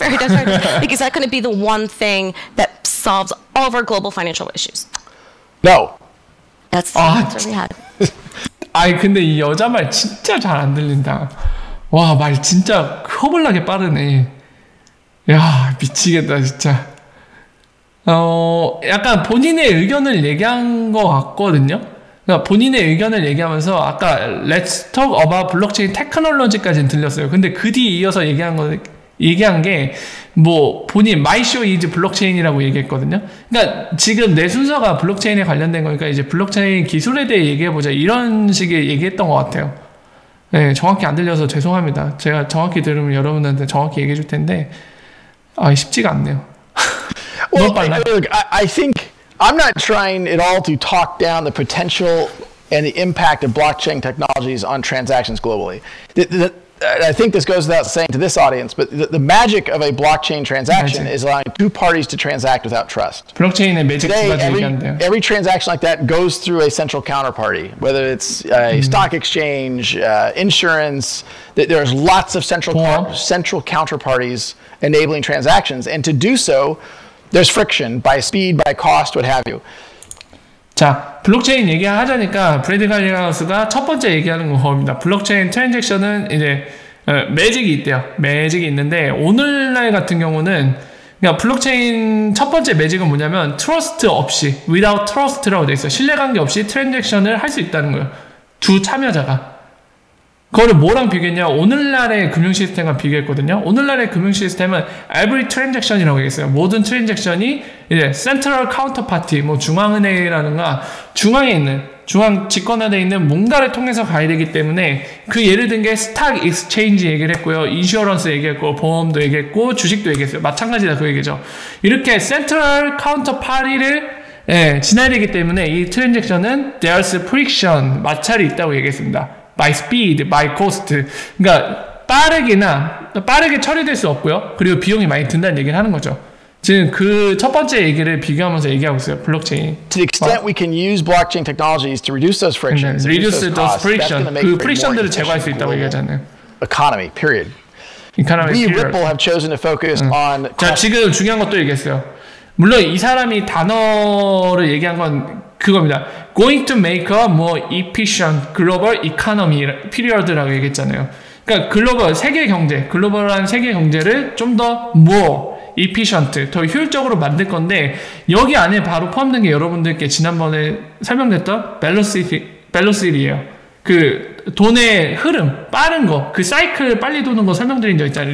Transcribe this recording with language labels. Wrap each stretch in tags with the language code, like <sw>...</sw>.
<en>Like, is that going to be the one thing that solves all of our global financial issues? No. That's the answer we had.</en> <ko>근데 이 여자 말 진짜 잘 안 들린다. 와, 말 진짜 허블나게 빠르네. 야, 미치겠다, 진짜. 약간 본인의 의견을 얘기한 것 같거든요. 그러니까 본인의 의견을 얘기하면서 아까</ko> <en>Let's talk about blockchain technology</en> <ko>까지는 들렸어요. 근데 그 뒤에 이어서 얘기한 거 얘기한 게 뭐 본인</ko> <en>my show is</en> <ko>블록체인이라고 얘기했거든요. 그러니까 지금 내 순서가 블록체인에 관련된 거니까 이제 블록체인 기술에 대해 얘기해보자 이런 식의 얘기했던 것 같아요. 네, 정확히 안 들려서 죄송합니다. 제가 정확히 들으면 여러분한테 정확히 얘기해 줄 텐데 쉽지가 않네요.</ko> <en>Well, look, I think I'm not trying at all to talk down the potential and the impact of blockchain technologies on transactions globally. I think this goes without saying to this audience, but the magic of a blockchain transaction is allowing two parties to transact without trust.</en> <ko>블록체인의 매직 두 가지 얘기한대요.</ko> <en>Every transaction like that goes through a central counterparty, whether it's a stock exchange, insurance. There's lots of central counterparties enabling transactions, and to do so, there's friction by speed, by cost, what have you.</en> <ko>자, 블록체인 얘기하자니까 브래드 갈리하우스가 첫 번째 얘기하는 겁니다. 블록체인 트랜잭션은 이제 매직이 있대요. 매직이 있는데 오늘날 같은 경우는 그러니까 블록체인 첫 번째 매직은 뭐냐면 트러스트 없이</ko> <en>without trust</en> <ko>라고 돼 있어요. 신뢰관계 없이 트랜잭션을 할 수 있다는 거예요. 두 참여자가. 그거를 뭐랑 비교했냐? 오늘날의 금융 시스템과 비교했거든요. 오늘날의 금융 시스템은</ko> <en>every transaction</en> <ko>이라고 얘기했어요. 모든 트랜잭션이 이제</ko> <en>central counterparty,</en> <ko>뭐 중앙은행이라든가 중앙에 있는 중앙 집권화되어 있는 뭔가를 통해서 가야 되기 때문에 그 예를 든 게 스탁 익스체인지 얘기를 했고요. 인슈어런스 얘기했고 보험도 얘기했고 주식도 얘기했어요. 마찬가지다 그 얘기죠. 이렇게</ko> <en>central counterparty</en> <ko>를 지나야 되기 때문에 이 트랜잭션은</ko> <en>there's friction,</en> <ko>마찰이 있다고 얘기했습니다. by speed, by cost. 그러니까 빠르게 처리될 수 없고요. 그리고 비용이 많이 든다는 얘기를 하는 거죠. 지금 그 첫 번째 얘기를 비교하면서 얘기하고 있어요. 블록체인.</ko> <en>To the extent we can use blockchain technologies to reduce those frictions, reduce those friction.</en> <ko>그 프릭션들을 제거할 수 있다고 얘기하잖아요.</ko> <en>Economy, period. Economy, we period. Ripple have chosen to focus on.</en> <ko>자, 지금 중요한 것도 얘기했어요. 물론 이 사람이 단어를 얘기한 건 그겁니다.</ko> <en>Going to make a more efficient global economy period</en> <ko>라고 얘기했잖아요. 그러니까 글로벌한 세계 경제를 좀 더</ko> <en>more efficient,</en> <ko>더 효율적으로 만들 건데 여기 안에 바로 포함된 게 여러분들께 지난번에 설명됐던 velocity예요. 그 돈의 흐름, 빠른 거, 그 사이클 빨리 도는 거 설명드린 적 있잖아요.</ko>